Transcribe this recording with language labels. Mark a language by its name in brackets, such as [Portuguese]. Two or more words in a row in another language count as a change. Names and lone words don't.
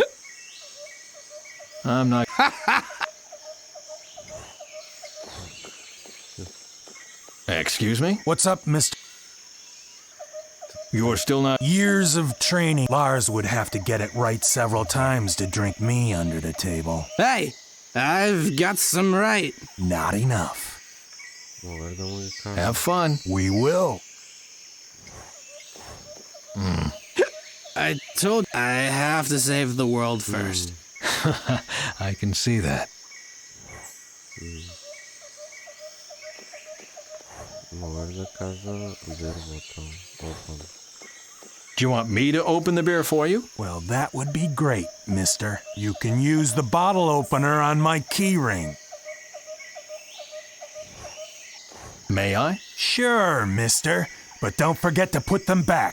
[English] I'm not... Excuse me? What's up, Mr. You're still not... Years of training. Lars would have to get it right several times to drink me under the table. Hey, I've got some right. Not enough. [Bulgarian] Мога да му ги кажа. [English] Have fun. We will. I told I have to save the world first. I can see that. [Bulgarian] Мога ли да кажа дървото? [English] Open. Do you want me to open the beer for you? Well, that would be great, mister. You can use the bottle opener on my key ring. May I? Sure, mister. But don't forget to put them back.